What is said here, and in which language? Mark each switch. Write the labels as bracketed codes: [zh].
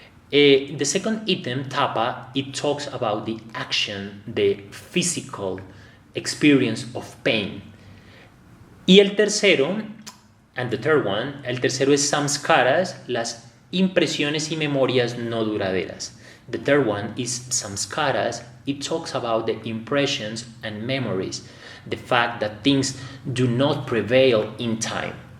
[en] The second item, tapa, it talks about the action, the physical experience of pain. [es] Y el tercero, [en] and the third one, [es] el tercero es samskaras, las impresiones y memorias no duraderas. [en] The third one is samskaras. It talks about the impressions and memories, the fact that things do not prevail in time.